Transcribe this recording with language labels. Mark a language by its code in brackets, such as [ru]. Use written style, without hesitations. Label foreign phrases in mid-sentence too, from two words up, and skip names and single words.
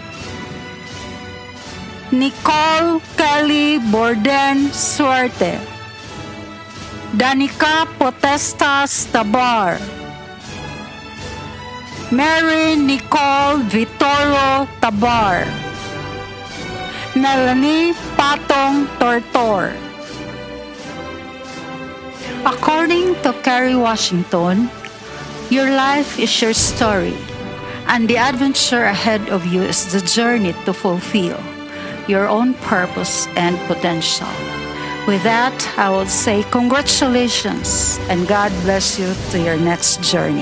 [en] Nicole Kelly Borden Suerte, Danica Potestas Tabar, Mary Nicole Vitoro Tabar, Melanie Patong Tortor. According to Kerry Washington, your life is your story, and the adventure ahead of you is the journey to fulfill your own purpose and potential. With that, I would say congratulations and God bless you to your next journey.